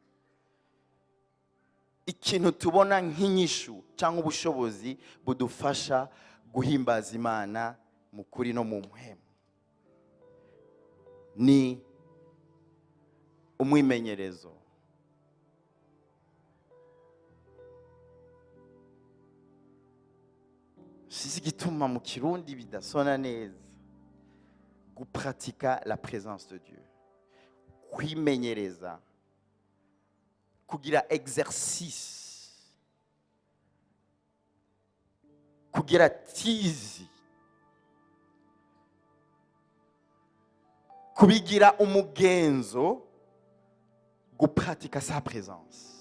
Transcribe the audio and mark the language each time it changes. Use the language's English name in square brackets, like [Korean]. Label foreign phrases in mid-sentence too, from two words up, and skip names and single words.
[Rundi] Ikintu tubona nk'inyishu cyangwa ubushobozi budufasha guhimbaza Imana mu kuri no mu mpemu ni umwimenyerezo. Sisi gituma mu Kirundi bidasona neza gupratika [French] la présence de Dieu, [Rundi] kwimenyereza, kugira exercice, kugira tizi, kubigira umugenzo, gupratika [French] sa présence.